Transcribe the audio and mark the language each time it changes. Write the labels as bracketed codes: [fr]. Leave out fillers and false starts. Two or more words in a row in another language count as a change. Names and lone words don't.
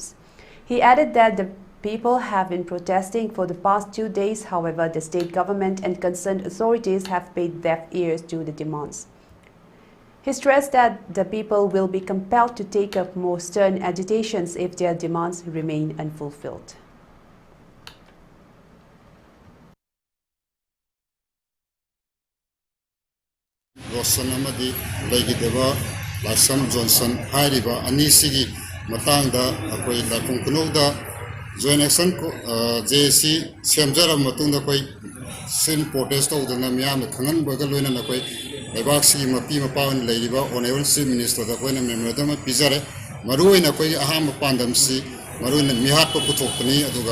[en] He added that the people have been protesting for the past 2 days. However, the state government and concerned authorities have paid deaf ears to the demands. He stressed that the people will be compelled to take up more stern agitations if their demands remain unfulfilled. [mni] Rosan amadi laigidaba Laishram Johnson hairiba anisigi matangda akoi lakung kunogda joint action JAC semjara matungda koi sin protest tawdana miyam khangan baga loina na koi lebak sigi mapi mapawan laidiba [en] honorable chief minister [mni] da koi na memorandum pizare maruina koi aham pandam si maruina mihat pa puthokni aduga